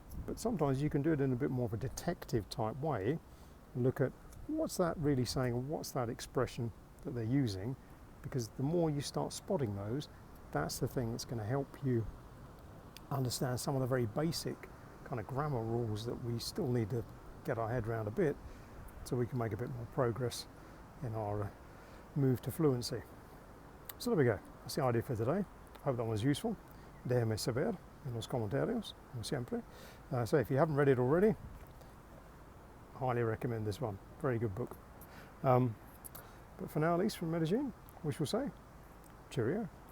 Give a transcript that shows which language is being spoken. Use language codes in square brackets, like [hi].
[en] But sometimes you can do it in a bit more of a detective type way and look at what's that really saying and what's that expression that they're using, because the more you start spotting those, that's the thing that's going to help you understand some of the very basic kind of grammar rules that we still need to get our head around a bit so we can make a bit more progress in our move to fluency. So there we go, that's the idea for today. Hope that was useful. [es] Déjame saber en los comentarios, como siempre. [en] So if you haven't read it already, highly recommend this one. Very good book. But for now, at least from Medellin, we shall say Cheerio.